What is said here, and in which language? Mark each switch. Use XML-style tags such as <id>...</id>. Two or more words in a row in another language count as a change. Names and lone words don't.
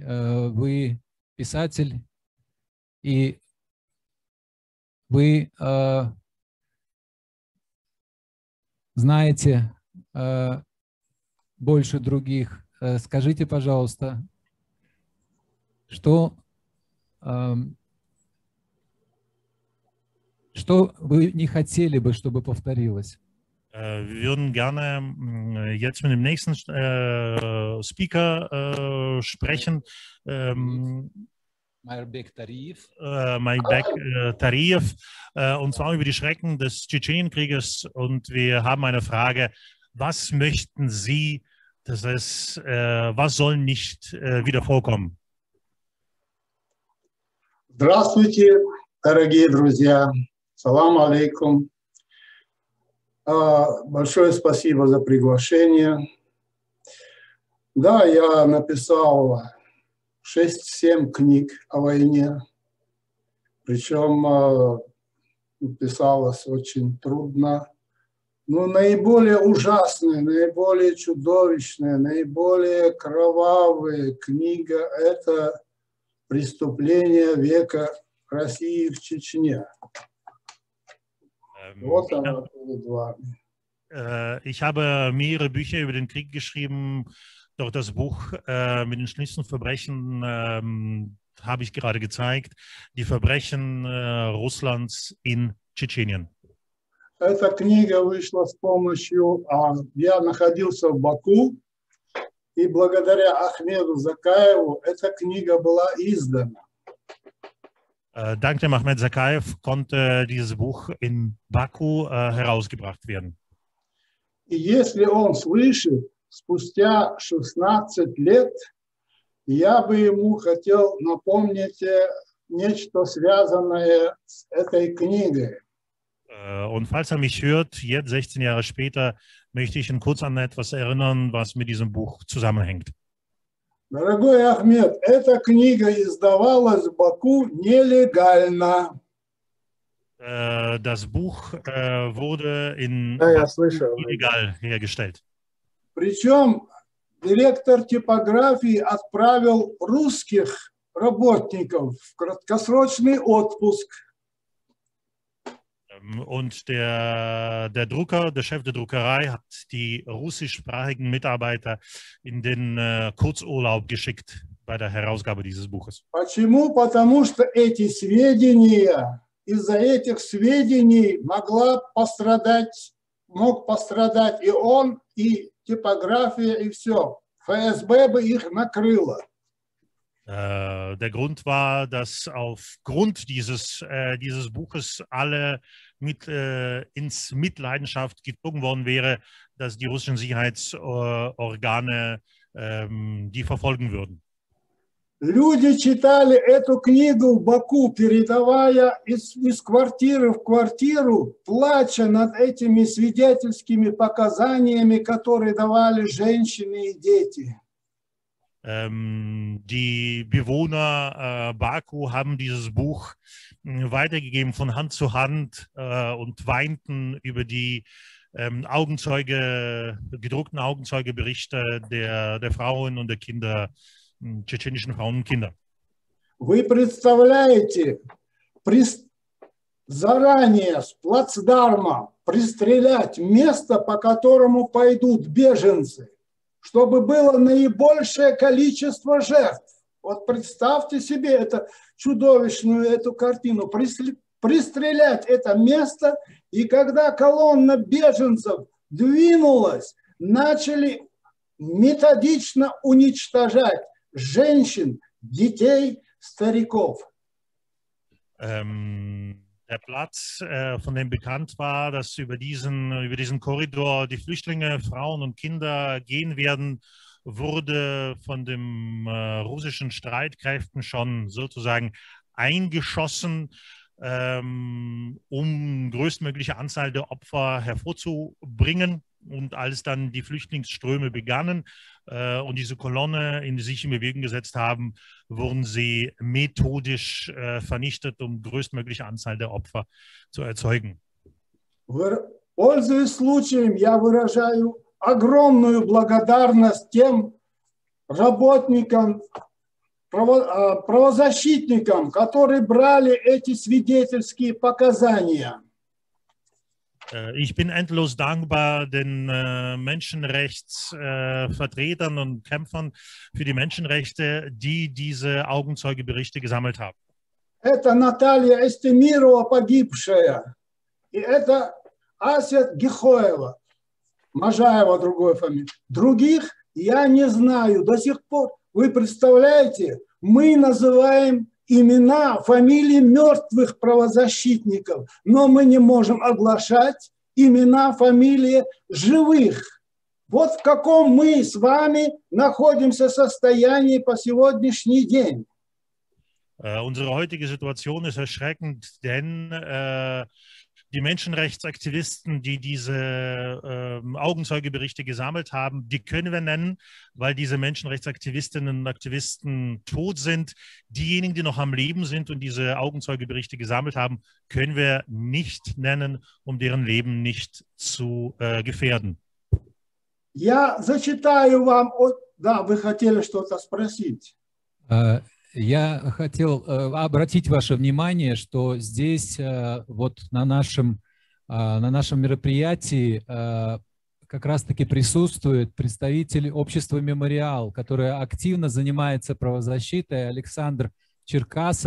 <ru>Вы писатель, и вы знаете больше других. Скажите, пожалуйста, что вы не хотели бы, чтобы повторилось?</ru> <de>Wir würden gerne jetzt mit dem nächsten Speaker sprechen. Майербек Тариев. Майербек Тариев, und zwar über die Schrecken des Tschetschenienkrieges. Und wir haben eine Frage: Was möchten Sie, was soll nicht wieder vorkommen?</de> <ru>Здравствуйте, дорогие друзья.</ru> <ar>سلام عليكم.</ar> <ru>Большое спасибо за приглашение. Да, я написал 6-7 книг о войне. Причем писалось очень трудно. Но наиболее ужасная, наиболее чудовищная, наиболее кровавая книга – это «Преступление века России в Чечне». Вот она перед вами.</ru> <de>Ich habe mehrere Bücher über den Krieg geschrieben, doch das Buch mit den schlimmsten Verbrechen habe ich gerade gezeigt, die Verbrechen Russlands in Tschetschenien.</de> <ru>Эта книга вышла с помощью, я находился в Баку, и благодаря Ахмеду Закаеву эта книга была издана.</ru> <de>Dank dem Ahmed Zakaev konnte dieses Buch in Baku herausgebracht werden.</de> <ru>И если он слышит, спустя 16 лет, я бы ему хотел напомнить нечто связанное с этой книгой.</ru> <de>Und falls er mich hört, jetzt 16 Jahre später, möchte ich ihn kurz an etwas erinnern, was mit diesem Buch zusammenhängt.</de> <ru>Дорогой Ахмед, эта книга издавалась в Баку нелегально.</ru> <de>Das Buch wurde illegal hergestellt.</de> <ru>Причем директор типографии отправил русских работников в краткосрочный отпуск.</ru> <de>Und der Drucker, der Chef der Druckerei, hat die russischsprachigen Mitarbeiter in den Kurzurlaub geschickt bei der Herausgabe dieses Buches.</de> <ru>Почему? Потому что эти сведения, из-за этих сведений мог пострадать и он, и типография, и все. ФСБ бы их накрыло.</ru> <de>Der Grund war, dass aufgrund dieses Buches alle ins Mitleidenschaft gezogen worden wäre, dass die russischen Sicherheitsorgane die verfolgen würden.</de> <ru>Люди читали эту книгу в Баку, передавая из квартиры в квартиру, плача над этими свидетельскими показаниями, которые давали женщины и дети.</ru> <de>Die Bewohner Baku haben dieses Buch weitergegeben von Hand zu Hand und weinten über die gedruckten Augenzeugeberichte der Frauen und der Kinder, tschetschenischen Frauen und Kinder.</de> <ru>Вы представляете, заранее с плацдарма пристрелять место, по которому пойдут беженцы, чтобы было наибольшее количество жертв. Вот представьте себе чудовищную эту картину. Пристрелять это место, и когда колонна беженцев двинулась, начали методично уничтожать женщин, детей, стариков.</ru> <de>Der Platz, von dem bekannt war, dass über diesen Korridor die Flüchtlinge, Frauen und Kinder gehen werden, wurde von den russischen Streitkräften schon sozusagen eingeschossen. um größtmögliche Anzahl der Opfer hervorzubringen. Und als dann die Flüchtlingsströme begannen und diese Kolonne sich in Bewegung gesetzt haben, wurden sie methodisch vernichtet, um größtmögliche Anzahl der Opfer zu erzeugen.</de> <ru>Пользуясь случаем, я выражаю огромную благодарность тем работникам, правозащитникам, которые брали эти свидетельские показания.</ru> <de>Ich bin endlos dankbar den Menschenrechtsvertretern und Kämpfern für die Menschenrechte, die diese Augenzeugeberichte gesammelt haben.</de> <ru>Это Наталья Эстемирова, погибшая, и это Асет Гихоева, Можаева, другой фамилия. Других я не знаю до сих пор. Вы представляете, мы называем имена, фамилии мертвых правозащитников, но мы не можем оглашать имена, фамилии живых. Вот в каком мы с вами находимся состоянии по сегодняшний день.</ru> <de>Unsere heutige Situation ist erschreckend, denn die Menschenrechtsaktivisten, die diese Augenzeugeberichte gesammelt haben, die können wir nennen, weil diese Menschenrechtsaktivistinnen und Aktivisten tot sind. Diejenigen, die noch am Leben sind und diese Augenzeugeberichte gesammelt haben, können wir nicht nennen, um deren Leben nicht zu gefährden.</de> <ru>Я зачитаю вам, да, вы хотели что-то спросить. Я хотел обратить ваше внимание, что здесь вот на нашем мероприятии как раз-таки присутствует представитель общества «Мемориал», которое активно занимается правозащитой, Александр Черкасов.</ru>